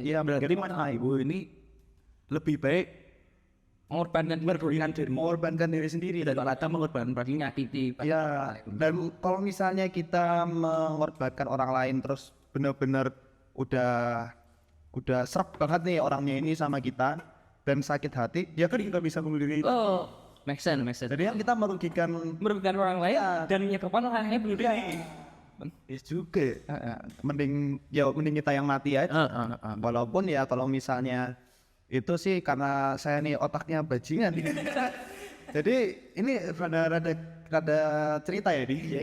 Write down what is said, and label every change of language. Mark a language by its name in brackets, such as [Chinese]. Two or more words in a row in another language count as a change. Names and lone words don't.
[Indonesian] Iya, berarti mana ibu ini lebih baik mengorbankan diri sendiri daripada mengorbankan nyakiti. ya. Dan kalau misalnya kita mengorbankan orang lain terus benar-benar udah serap banget nih orangnya ini sama kita dan sakit hati, ya kan kita bisa bunuh diri. [English] Oh, make sense. [Indonesian] Jadi kan kita merugikan orang lain dan menyebabkan orang lain bunuh diri. Ya juga. Mending kita yang mati aja. Walaupun ya kalau misalnya itu sih karena saya nih otaknya bajingan. Jadi ini rada cerita ya nih.